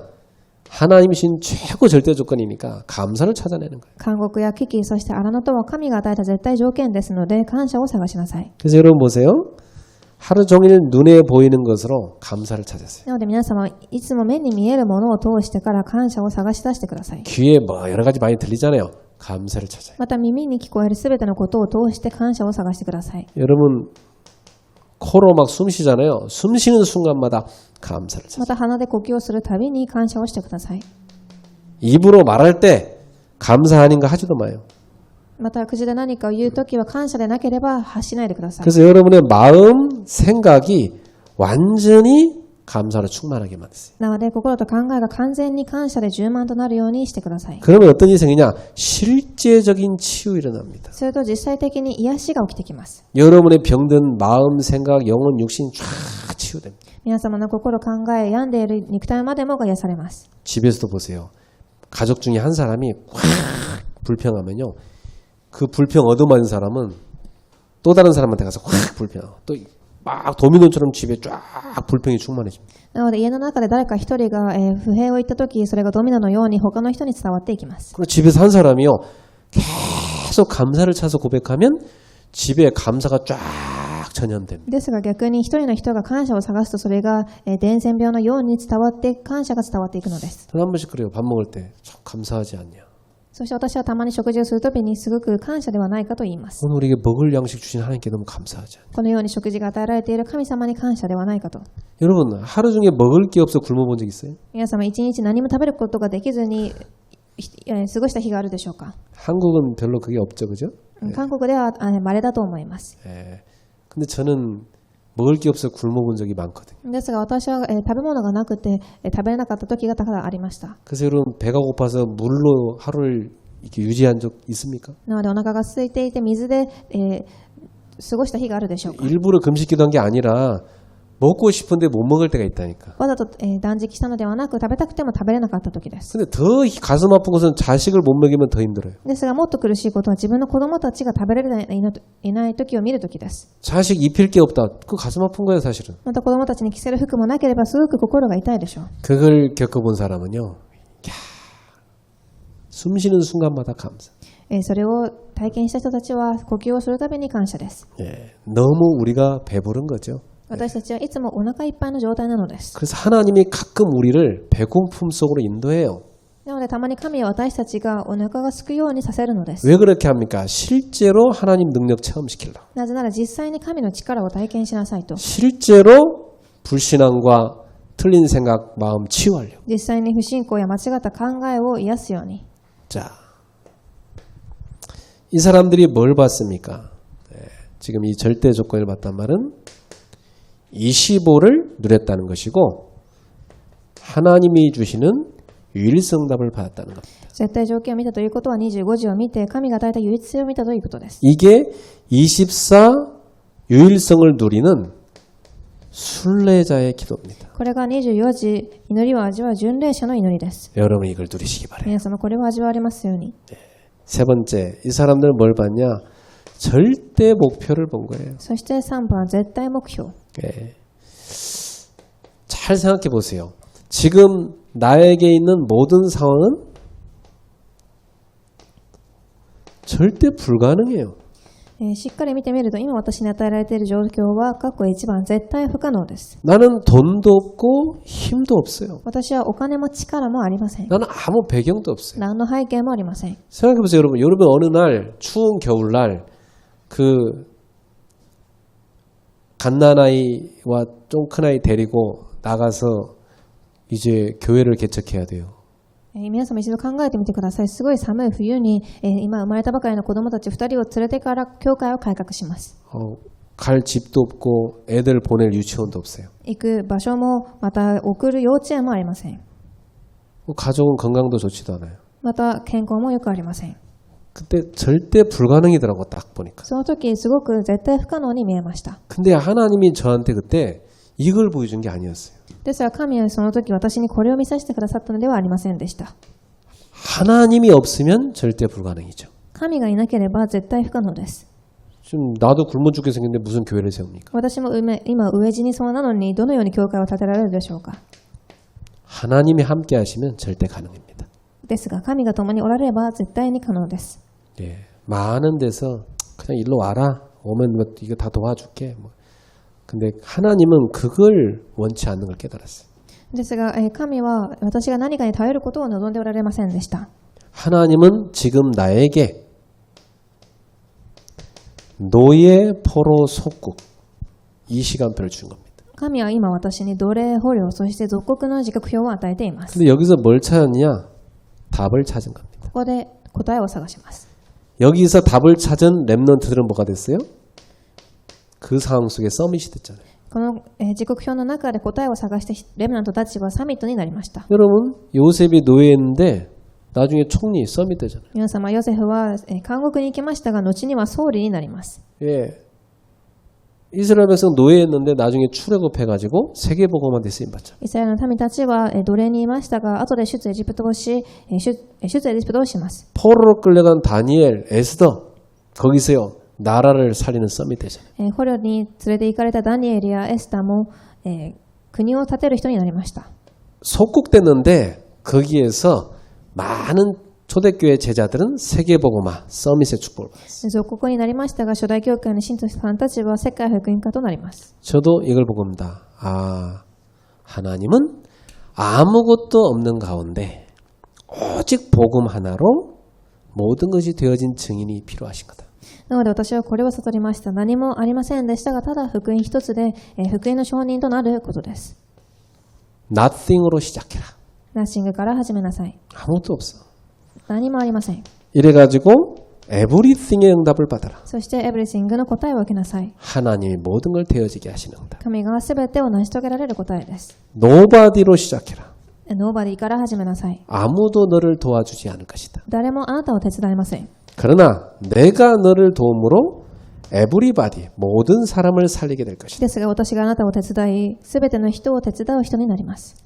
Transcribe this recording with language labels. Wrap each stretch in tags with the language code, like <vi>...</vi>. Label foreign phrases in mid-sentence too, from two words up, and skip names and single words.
<ko>하나님이신 최고 절대 조건이니까 감사를 찾아내는 거예요.</ko> <ja>監獄や危機、そして荒野とは神が与えた絶対条件ですので、感謝を探しなさい。</ja> <ko>그래서 여러분 보세요. 하루 종일 눈에 보이는 것으로 감사를 찾으세요.</ko> <ja>なので皆様、いつも目に見えるものを通してから感謝を探し出してください。</ja> <ko>귀에 뭐 여러 가지 많이 들리잖아요. 감사를 찾아요.</ko> <ja>また耳に聞こえるすべてのことを通して感謝を探してください。</ja> <ko>여러분 코로 막 숨 쉬잖아요. 숨 쉬는 순간마다 감사를 찾아요.</ko> <ja>また鼻で呼吸をするたびに感謝をしてください。</ja> <ko>입으로 말할 때 감사하는 거 하지도 마요.</ko> <ja>また口で何かを言うときは感謝でなければ発しないでください。</ja> <ko>그래서 여러분의 마음, 생각이 완전히 감사로 충만하게 만드세요.</ko> <ja>なので心と考えが完全に感謝で充満となるようにしてください。</ja> <ko>그러면 어떤 일이 생기냐? 실제적인 치유 일어납니다.</ko> <ja>すると実際的に癒しが起きてきます。</ja> <ko>여러분의 병든 마음, 생각, 영혼, 육신 쫙 치유됩니다.</ko> <ja>皆様の心、考え、病んでいる肉体までもが癒されます。</ja> <ko>집에서도 보세요. 가족 중에 한 사람이 확 불평하면요. 그 불평 얻어맞은 사람은 또 다른 사람한테 가서 확 불평하고 또 막 도미노처럼 집에 쫙 불평이 충만해집니다.</ko> <ja>なので家の中で誰か一人が不平を言ったとき、それがドミノのように他の人に伝わっていきます。</ja> <ko>그리고 집에서 한 사람이요. 계속 감사를 찾아서 고백하면 집에 감사가 쫙 전염됩니다.</ko> <ja>ですが逆に一人の人が感謝を探すと、それが伝染病のように伝わって感謝が伝わっていくのです。</ja> <ko>저는 한 번씩 그래요. 밥 먹을 때 참 감사하지 않냐.</ko> <ja>そして私はたまに食事をするときにすごく感謝ではないかと言います。</ja> <ko>오늘 우리에게 먹을 양식 주신 하나님께 너무 감사하지 않냐.</ko> <ja>このように食事が与えられている神様に感謝ではないかと。</ja> <ko>여러분 하루 중에 먹을 게 없어 굶어본 적 있어요?</ko> <ja>皆様一日何も食べることができずに過ごした日があるでしょうか。</ja> <ko>한국은 별로 그게 없죠, 그죠?</ko> <ja>韓国では稀だと思います。</ja> <ko>예. 근데 저는 먹을 게 없어 굶어본 적이 많거든요.</ko> <ja>ですが私は食べ物がなくて食べれなかった時が多々ありました。</ja> <ko>그래서 여러분 배가 고파서 물로 하루를 이렇게 유지한 적 있습니까?</ko> <ja>なのでお腹が空いていて水で過ごした日があるでしょうか。</ja> <ko>일부러 금식기도 한 게 아니라 먹고 싶은데 못 먹을 때가 있다니까.</ko> <ja>わざと断食したのではなく、食べたくても食べれなかった時です。</ja> <ko>근데 더 가슴 아픈 것은 자식을 못 먹이면 더 힘들어요.</ko> <ja>ですがもっと苦しいことは自分の子供たちが食べれいない時を見る時です。</ja> <ko>자식 입힐 게 없다. 그 가슴 아픈 거예요, 사실은.</ko> <ja>また子供たちに着せる服もなければすごく心が痛いでしょう。</ja> <ko>그걸 겪어본 사람은요. 야, 숨 쉬는 순간마다 감사.</ko> <ja>それを体験した人たちは呼吸をするたびに感謝です。</ja> <ko>예, 너무 우리가 배부른 거죠.</ko> <ja>私たちはいつもお腹いっぱいの状態なのです。</ja> <ko>그래서 하나님이 가끔 우리를 배고픔 속으로 인도해요.</ko> <ja>なのでたまに神は私たちがお腹が空くようにさせるのです。</ja> <ko>왜 그렇게 합니까? 실제로 하나님 능력 체험시키려고.</ko> <ja>なぜなら実際に神の力を体験しなさいと。</ja> <ko>실제로 불신앙과 틀린 생각, 마음 치유하려고.</ko> <ja>実際に不信仰や間違った考えを癒すように。</ja> <ko>자, 이 사람들이 뭘 봤습니까? 네, 지금 이 절대 조건을 봤단 말은 25를 누렸다는 것이고 하나님이 주시는 유일성답을 받았다는 겁니다.</ko> <ja>絶対条件を見たということは25時を見て神が与えた唯一性を見たということです。</ja> <ko>이게 24 유일성을 누리는 순례자의 기도입니다.</ko> <ja>これが24時祈りを味わう巡礼者の祈りです。</ja> <ko>여러분 이걸 누리시기 바래요.</ko> <ja>皆様これを味わわれますように。</ja> <ko>세 번째, 이 사람들은 뭘 봤냐? 절대 목표를 본 거예요.</ko> <ja>そして3番は絶対目標。</ja> <ko>예. 잘 생각해 보세요. 지금 나에게 있는 모든 상황은 절대 불가능해요.</ko> <ja>しっかり見てみると今私に与えられている状況は過去1番絶対不可能です。</ja> <ko>나는 돈도 없고 힘도 없어요.</ko> <ja>私はお金も力もありません。</ja> <ko>나는 아무 배경도 없어요.</ko> <ja>何の背景もありません。</ja> <ko>생각해 보세요, 여러분. 여러분 어느 날 추운 겨울날 그 갓난아이와 좀 큰 아이 데리고 나가서 이제 교회를 개척해야 돼요.</ko> <ja>皆様一度考えてみてください。すごい寒い冬に、今生まれたばかりの子供たち2人を連れてから教会を改革します。</ja> <ko>갈 집도 없고 애들 보낼 유치원도 없어요.</ko> <ja>行く場所もまた送る幼稚園もありません。</ja> <ko>가족은 건강도 좋지도 않아요.</ko> <ja>また健康もよくありません。</ja> <ko>그때 절대 불가능이더라고 딱 보니까.</ko> <ja>その時すごく絶対不可能に見えました。</ja> <ko>근데 하나님이 저한테 그때 이걸 보여준 게 아니었어요.</ko> <ja>ですが神はその時私にこれを見させてくださったのではありませんでした。</ja> <ko>하나님이 없으면 절대 불가능이죠.</ko> <ja>神がいなければ絶対不可能です。</ja> <ko>지금 나도 굶어 죽게 생겼는데 무슨 교회를 세웁니까?</ko> <ja>私も今飢え死にそうなのにどのように教会を建てられるでしょうか。</ja> <ko>하나님이 함께 하시면 절대 가능합니다.</ko> <ja>ですが神が共におられれば絶対に可能です。</ja> <ko>예, 많은 데서 그냥 일로 와라. 오면 뭐 이거 다 도와줄게. 뭐. 근데 하나님은 그걸 원치 않는 걸 깨달았어요.</ko> <ja>ですが、神は私が何かに頼ることを望んでおられませんでした。</ja> <ko>하나님은 지금 나에게 노예 포로 속국 이 시간표를 준 겁니다.</ko> <ja>神は今私に奴隷捕虜そして属国の時刻表を与えています。</ja> <ko>근데 여기서 뭘 찾았냐? 답을 찾은 겁니다.</ko> <ja>ここで答えを探します。</ja> <ko>여기서 답을 찾은 렘넌트들은 뭐가 됐어요? 그 상황 속에 서밋이 됐잖아요.</ko> <ja>この時刻表の中で答えを探してレムナントたちはサミットになりました。</ja> <ko>여러분 요셉이 노예였는데 나중에 총리 서밋 되잖아요.</ko> <ja>皆様ヨセフは監獄に行きましたが後には総理になります。</ja> <ko>예. 이스라엘 백성 노예였는데 나중에 출애굽해가지고 세계복음화돼 쓰임 받죠.</ko> <ja>イスラエルの民たちは奴隷にいましたが後で出エジプトをし出エジプトをします。</ja> <ko>포로로 끌려간 다니엘, 에스더 거기서요 나라를 살리는 서밋 되잖아요.</ko> <ja>捕虜に連れて行かれたダニエルやエスタも国を建てる人になりました。</ja> <ko>속국됐는데 거기에서 많은 초대교회 제자들은 세계복음화 서밋의 축복을 받았어요.</ko> <ja>属国になりましたが初代教会の信徒さんたちは世界福音家となります。</ja> <ko>저도 이걸 보고 봅니다. 아, 하나님은 아무것도 없는 가운데 오직 복음 하나로 모든 것이 되어진 증인이 필요하신 거다.</ko> <ja>なので私はこれを悟りました。何もありませんでしたが、ただ福音一つで福音の証人となることです。</ja> <ko>Nothing으로 시작해라.</ko> <ja>ナッシングから始めなさい。</ja> <ko>아무것도 없어.</ko> <ja>何もありません。</ja> <ko>이래가지고 everything의 응답을 받아라.</ko> <ja>そしてエブリシングの答えを受けなさい。</ja> <ko>하나님이 모든 걸 되어지게 하시는 응답.</ko> <ja>神がすべてを成し遂げられる答えです。</ja> <ko>Nobody로 시작해라.</ko> <ja>ノーバディから始めなさい。</ja> <ko>아무도 너를 도와주지 않을 것이다.</ko> <ja>誰もあなたを手伝いません。</ja> <ko>그러나 내가 너를 도움으로 everybody, 모든 사람을 살리게 될 것이다.</ko> <ja>ですが私があなたを手伝い、すべての人を手伝う人になります。</ja>